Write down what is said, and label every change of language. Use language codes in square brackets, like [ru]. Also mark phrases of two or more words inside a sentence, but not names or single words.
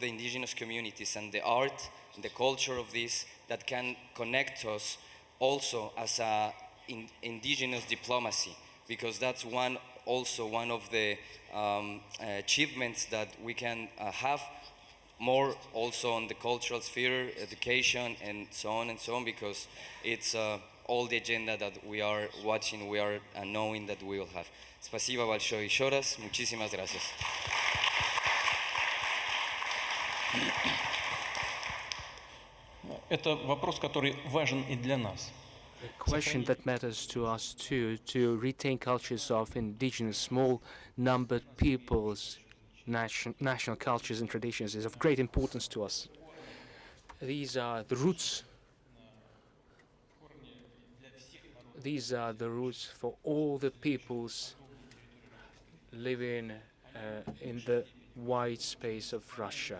[en] indigenous communities and the art and the culture of this that can connect us also as a indigenous diplomacy, because that's one of the achievements that we can have more also on the cultural sphere, education, and so on, because it's all the agenda that we are watching, we are knowing that we will have. [ru] Спасибо большое еще раз. [es] Muchísimas gracias. [ru] Это вопрос, который важен и для нас. [en] A question that matters to us too, to retain cultures of indigenous small-numbered peoples, national cultures and traditions, is of great importance to us. These are the roots. These are the roots for all the peoples living in the wide space of Russia.